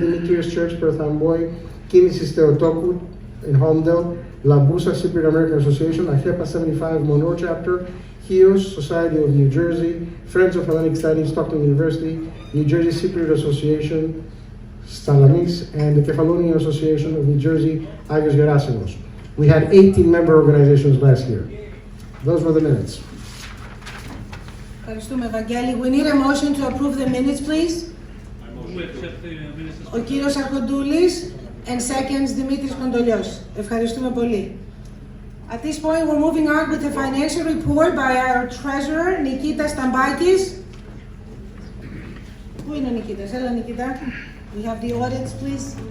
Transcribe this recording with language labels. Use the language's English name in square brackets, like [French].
[English] Demetrius Church Perth Amboy, Kinesis Theotokou in Holmdel, Labusa Cypriot American Association, Achepa 75 Monroe Chapter, HIOS Society of New Jersey, Friends of Hellenic Studies, Stockton University, New Jersey Cypriot Association, Stalamis, and the Kefalonian Association of New Jersey, Agios Gerasimos. We had 18 member organizations last year. Those were the minutes. [Greek] Ευχαριστούμε, Βαγγέλη. [English] We need a motion to approve the minutes, please. [Greek] Ο κύριος Αρχοντούλης [English] and seconds [Greek] Δημήτρης Κοντολιός. Ευχαριστούμε πολύ. [English] At this point, we're moving on with the financial report by our treasurer, Nikita Stambakis. [Greek] Πού είναι ο Νικήτας? Έλα, Νικήτα. [English] We have the audits, please.